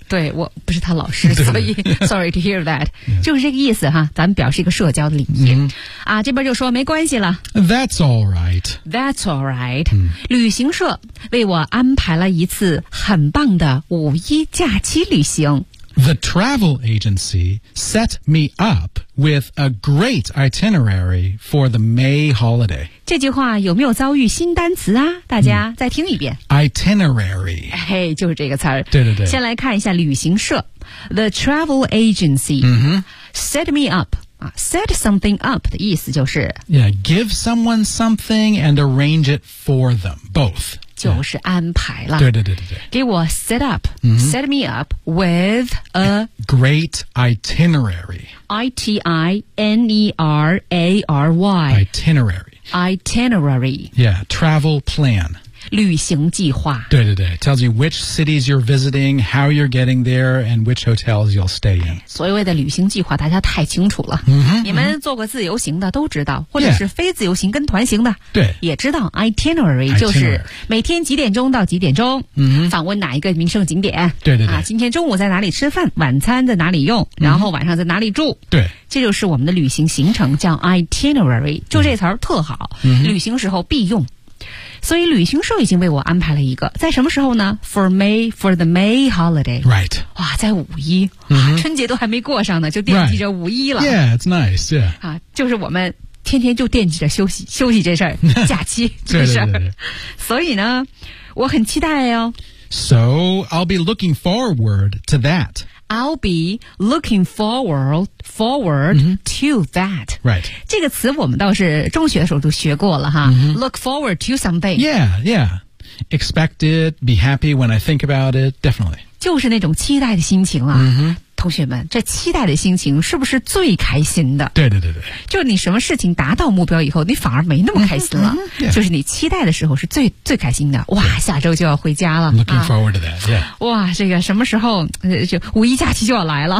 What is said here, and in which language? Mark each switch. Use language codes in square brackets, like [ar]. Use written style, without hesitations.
[zh] 对我不是他老师所以 [en] sorry to hear that.、 Yeah. [zh] 就是这个意思哈咱们表示一个社交的礼仪、 mm-hmm. 啊这边就说没关系了。 [en] That's all right. That's all right.、嗯、 [zh] 旅行社为我安排了一次很棒的五一假期旅行。 [en] The travel agency set me up with a great itinerary for the May holiday. [zh] 这句话有没有遭遇新单词啊？大家再听一遍。 [en] Itinerary. [zh] 嘿，就是这个词。对对对。先来看一下旅行社。 [en] The travel agency、 mm-hmm. set me up. Set something up [zh] 的意思就是 [en] Yeah, give someone something and arrange it for them, both. [zh] 就是安排了。对对对对对。给我 set up,、 mm-hmm. [en] set me up with a great itinerary. I-T-I-N-E-R-A-R-Y. Itinerary. Itinerary. Yeah, travel plan. [zh] 旅行计划。 [en] 对对对， tells you which cities you're visiting, how you're getting there, and which hotels you'll stay in. [zh] 所谓的旅行计划大家太清楚了、 mm-hmm, 你们做过自由行的都知道，或者是非自由行跟团行的、 yeah. 对，也知道 itinerary 就是每天几点钟到几点钟、 mm-hmm. 访问哪一个名胜景点。对对对、啊、今天中午在哪里吃饭，晚餐在哪里用，然后晚上在哪里住、mm-hmm. 对，这就是我们的旅行行程，叫 itinerary， 就这词儿特好、 mm-hmm. 旅行时候必用。所以旅行社已经为我安排了一个，在什么时候呢？ [en] For May, for the May holiday. Right. [zh] 哇，在五一、 mm-hmm. 啊、春节都还没过上呢，就惦记着五一了、 [en] right. Yeah, it's nice, yeah、 [zh] 啊、就是我们天天就惦记着休息这事儿，假期这事儿。所以呢，我很期待哦。 [en] So, I'll be looking forward to that. I'll be looking forward、mm-hmm. to that. Right. [zh] 这个词我们倒是中学的时候都学过了哈。 Mm-hmm. [en] Look forward to something. Yeah, yeah. Expect it, be happy when I think about it, definitely. [zh] 就是那种期待的心情啊。 Mm-hmm. 同学们，这期待的心情是不是最开心的？对对对对，就是你什么事情达到目标以后，你反而没那么开心了。 [en] Mm-hmm, yeah. [zh] 就是你期待的时候是最开心的。哇，下周就要回家了。 [en] Looking forward to that. Yeah. [zh] 哇，这个什么时候就五一假期就要来了？